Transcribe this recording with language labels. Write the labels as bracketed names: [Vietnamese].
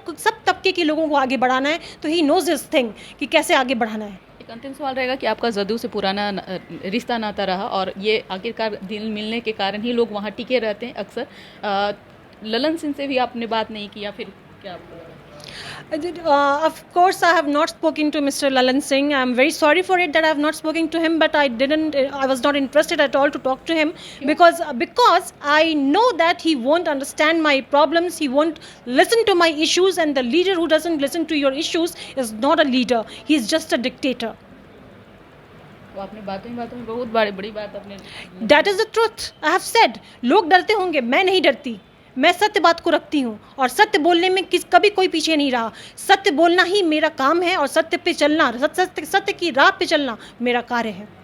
[Hindi] सब तबके के लोगों को आगे बढ़ाना है, तो ही [English] knows this thing [Hindi] कि कैसे आगे बढ़ाना है। एक अंतिम सवाल रहेगा कि आपका जदयू से पुराना रिश्ता नाता रहा और ये आखिरकार दिल मिलने के कारण ही लोग वहाँ टिके रहते हैं अक्सर। ललन सिंह से भी आपने बात नहीं की या फिर क्या आपको लगा? [English] Of course, I have not spoken to Mr. Lalan Singh. I am very sorry for it that I have not spoken to him, but I was not interested at all to talk to him because I know that he won't understand my problems. He won't listen to my issues, and the leader who doesn't listen to your issues is not a leader. He is just a dictator. [Hindi] वो आपने बातों में बहुत बड़ी बात अपने [English] That is the truth. I have said. [Hindi] लोग डरते होंगे, मैं नहीं डरती। मैं सत्य बात को रखती हूँ और सत्य बोलने में कभी कोई पीछे नहीं रहा। सत्य बोलना ही मेरा काम है और सत्य पे चलना, सत्य की राह पे चलना मेरा कार्य है।